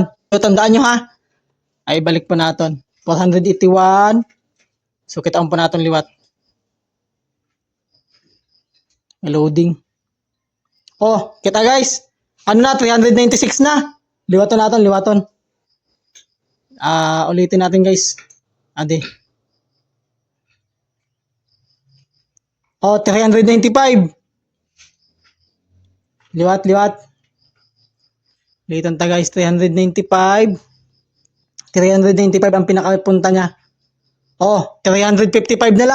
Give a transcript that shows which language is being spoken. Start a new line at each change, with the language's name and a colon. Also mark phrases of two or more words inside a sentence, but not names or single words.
Filipino: So tandaan nyo ha. Ay balik po natin. 481. So kita po natin liwat. Loading. Oh, kita guys. Ano na 396 na. Liwaton natin, liwaton. Ulitin natin guys. Ade. Oh, 395. Liwat, liwat. Litan ta guys, 395. 395 ang pinakapunta niya. Oh, 355 na lang.